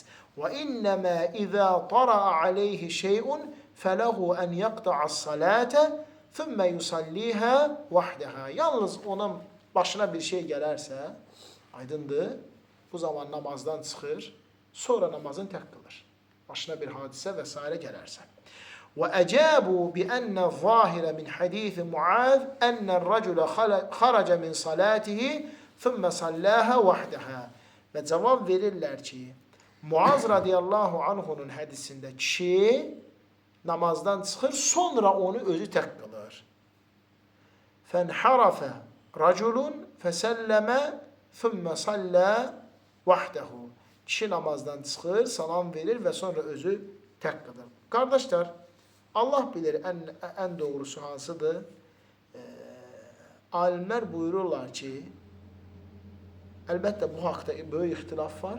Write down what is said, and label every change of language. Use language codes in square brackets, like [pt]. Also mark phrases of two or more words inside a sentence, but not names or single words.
[ar] وإنما إذا طرأ عليه شيء فله أن يقطع الصلاة ثم يصليها وحده. [az] Yalnız onun başına bir şey gələrsə, aydındır, bu zaman namazdan çıxır, sonra namazını tək qılır. Başına bir hadisə və s. gələrsə. [ar] وأجابوا بأن الظاهر من حديث معاذ أن الرجل خرج من صلاته ثم صلاها وحدها. [az] Və cavab verirlər ki, Muaz radiyallahu anhunun hədisində kişi namazdan çıxır, sonra onu özü tək qılır. [ar] فَانْحَرَفَ رَجُلٌ فَسَلَّمَ ثُمَّ صَلَّى وَحْدَهُ. [az] Kişi namazdan çıxır, salam verir və sonra özü tək qılır. Qardaşlar, Allah bilir ən doğrusu hansıdır. Alimlər buyururlar ki, əlbəttə bu haqda böyük ixtilaf var.